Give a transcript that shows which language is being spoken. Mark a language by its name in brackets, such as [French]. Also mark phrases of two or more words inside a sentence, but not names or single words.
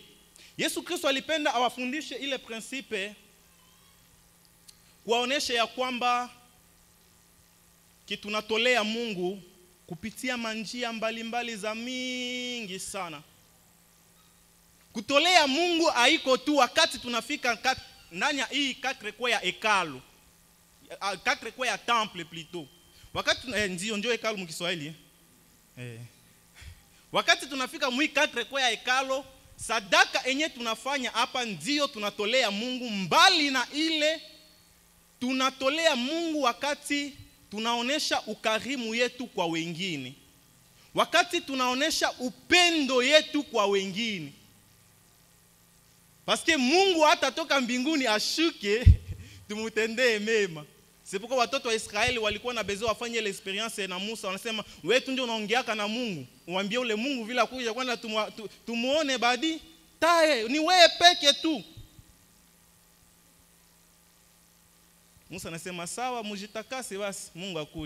[Swahili] Yesu Kristo alipenda awafundishe ile principe kuwaonesha ya kwamba tunatolea Mungu kupitia manjia mbalimbali za mingi sana. Kutolea Mungu haiko tu wakati tunafika ndani ya hii kakrekwe ya hekalu, kakrekwe ya [French] temple plutôt. [Swahili] Wakati ndio hekalu mkiswahili wakati tunafika mwi kakrekwe ya hekalu, sadaka enye tunafanya hapa ndio tunatolea Mungu. Mbali na ile tunatolea Mungu wakati tunaonesha ukarimu yetu kwa wengine, wakati tunaonesha upendo yetu kwa wengine. [French] Parce que [Swahili] Mungu hatatoka mbinguni ashuke tumutendee mema. [French] C'est pourquoi [Swahili] watoto wa Israeli walikuwa na besoin wafanye ile experience na Musa. Wanasema, wewe tu ndio unaongeaka na Mungu, umwambie ule Mungu vile akuja kwenda tumuone badi tae, ni wewe peke tu. Musa anasema sawa, mujitakase basi Mungu akuje.